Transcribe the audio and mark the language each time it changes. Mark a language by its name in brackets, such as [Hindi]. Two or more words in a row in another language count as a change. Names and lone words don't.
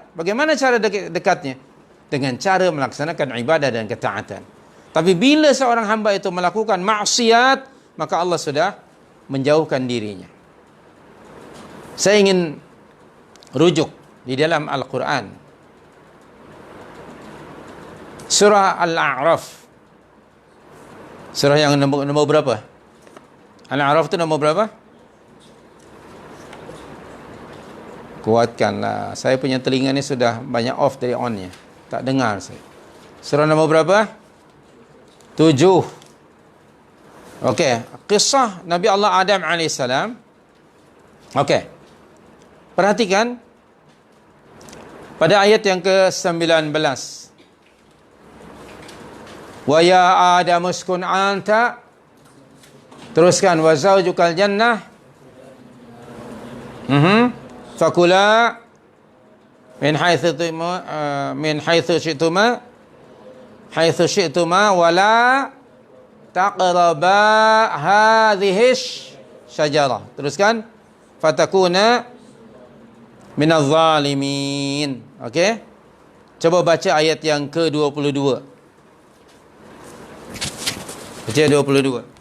[Malay] Bagaimana cara dekatnya? Dengan cara melaksanakan ibadah dan ketaatan. Tapi bila seorang hamba itu melakukan maksiat, maka Allah sudah menjauhkan dirinya. Saya ingin rujuk di dalam Al-Quran. Surah Al-A'raf. Surah yang nombor berapa? Al-A'raf itu nombor berapa? Kuatkanlah. Saya punya telinga ni sudah banyak off dari on-nya. Tak dengar saya. Surah nombor berapa? 7. Okey. Kisah Nabi Allah Adam AS. Okey. Perhatikan pada ayat yang ke-19. [Arabic] ويا آدم اسكن أنت. [Malay] Teruskan, [Arabic] وزوجك الجنة. فكلا من حيث شئتما ولا تقربا هذه الشجرة. [Malay] Teruskan, [Arabic] فتكونا من الظالمين. [Malay] Okey? Coba baca ayat yang ke-22. Baca 22.